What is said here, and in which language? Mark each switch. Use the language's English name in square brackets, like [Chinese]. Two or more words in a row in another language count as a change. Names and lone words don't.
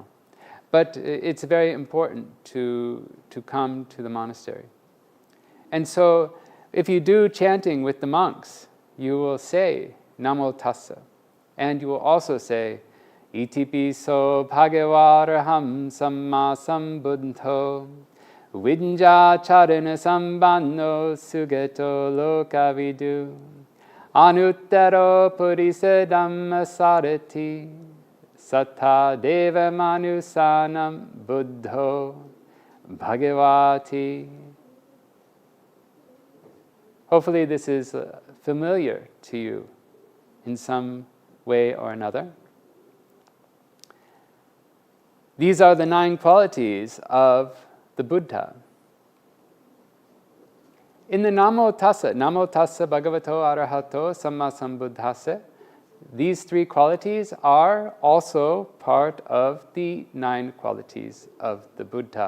[English] But it's very important to come to the monastery. And so if you do chanting with the monks, you will say [Pali] Namo Tassa. [English] And you will also say 𝗷𝗶𝗍 𝗶𝗷𝗃 [Pali] Samma Sambuddho Vidya Charana Sambanno Sugato Lokavidu Anuttaro Purisa Dhamma Sarati Sattha Deva Manusanam Buddho Bhagavati. [English] Hopefully this is familiar to you in some way or another. These are the 9 qualities of the Buddha. In the [Pali] Namo Tassa Bhagavato Arahato Samma Sambuddhassa, [English] these 3 qualities are also part of the 9 qualities of the Buddha.